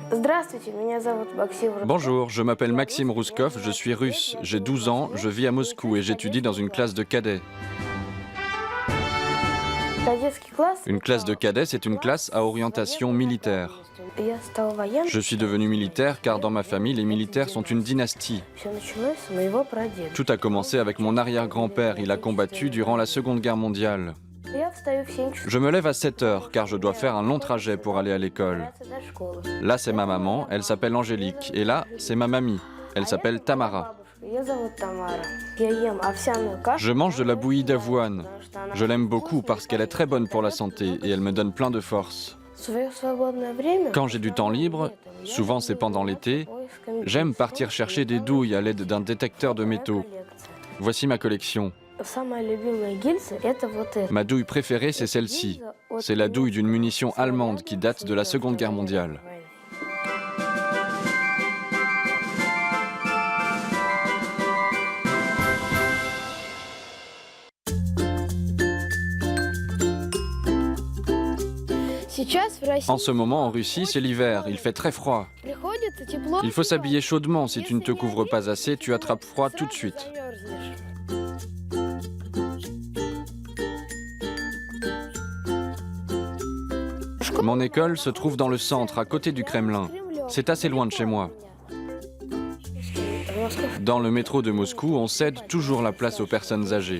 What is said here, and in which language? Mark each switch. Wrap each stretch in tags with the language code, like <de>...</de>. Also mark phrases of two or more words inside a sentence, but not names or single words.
<ru>Здравствуйте, меня зовут Максим.</ru> <fr>Bonjour, je m'appelle Maxime Rouskov, je suis russe, j'ai 12 ans, je vis à Moscou et j'étudie dans une classe de cadets.</fr> <ru>Кадетский класс.</ru> <fr>Une classe de cadets, c'est une classe à orientation militaire.</fr> <ru>Я стал военным.</ru> <fr>Je suis devenu militaire car dans ma famille, les militaires sont une dynastie.</fr> <ru>Все началось с моего прадеда.</ru> <fr>Tout a commencé avec mon arrière-grand-père, il a combattu durant la Seconde Guerre mondiale.</fr> <ru>Я встаю в 7 часов.</ru> <fr>Je me lève à 7 heures car je dois faire un long trajet pour aller à l'école.</fr> <ru>До школы.</ru> <fr>Là, c'est ma maman, elle s'appelle Angélique. Et là, c'est ma mamie, elle s'appelle Tamara.</fr> <ru>Ее зовут Тамара. Я ем овсяную кашу.</ru> <fr>Je mange de la bouillie d'avoine. Je l'aime beaucoup parce qu'elle est très bonne pour la santé et elle me donne plein de force.</fr> <ru>В свое свободное время.</ru> <fr>Quand j'ai du temps libre, souvent c'est pendant l'été, j'aime partir chercher des douilles à l'aide d'un détecteur de métaux. Voici ma collection.</fr> <ru>Самая любимая гильза это вот это.</ru> <fr>Ma douille préférée, c'est celle-ci. C'est la douille d'une munition allemande qui date de la Seconde Guerre mondiale.</fr> <ru>Сейчас в России</ru> <fr>En ce moment, en Russie, c'est l'hiver, il fait très froid.</fr> <ru>приходит тепло.</ru> <fr>Il faut s'habiller chaudement, si tu ne te couvres pas assez, tu attrapes froid tout de suite. Mon école se trouve dans le centre, à côté du Kremlin. C'est assez loin de chez moi. Dans le métro de Moscou, on cède toujours la place aux personnes âgées.</fr>